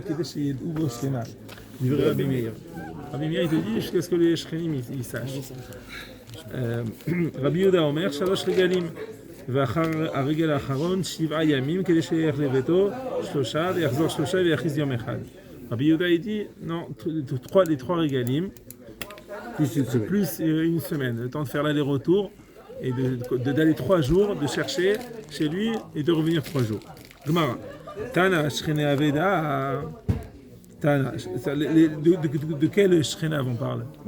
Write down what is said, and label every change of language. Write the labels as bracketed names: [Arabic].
[Hebrew] כדי שידעו בו שכינה, דברי רבי מאיר. [French] רבי מאיר te dit jusqu'à ce que les שכנים ils sachent. [Hebrew] רבי יהודה אומר 3 רגלים, ואחר הרגל האחרון 7 ימים כדי שילך לביתו 3 ויחזור 3 ויחיז יום אחד. [French] רבי יהודה il dit non, les 3 רגלים plus une semaine, le temps de faire l'aller-retour et d'aller 3 jours, de chercher chez lui et de revenir 3 jours. Gemara. Tana, Shchene Aveda, Tana, de quel Shchena on parle?